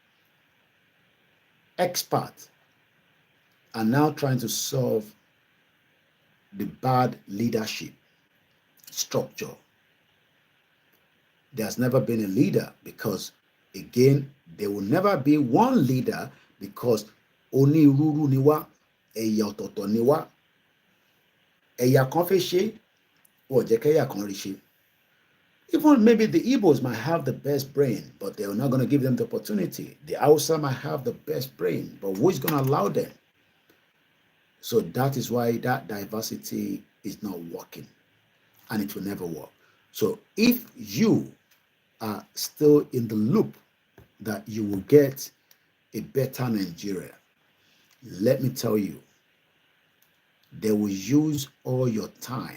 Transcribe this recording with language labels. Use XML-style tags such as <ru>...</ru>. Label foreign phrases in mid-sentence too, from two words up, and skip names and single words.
<en>Experts are now trying to solve the bad leadership structure. There's never been a leader, because, again, there will never be one leader, because</en> <yo>oni ruru niwa, eya ototo niwa, eya kan fe se, o je ke eya kan ri se.</yo> <en>Even maybe the Igbos might have the best brain, but they're not going to give them the opportunity. The Hausa might have the best brain, but who is going to allow them? So that is why that diversity is not working, and it will never work. So if you are still in the loop that you will get a better Nigeria, let me tell you, they will use all your time.</en>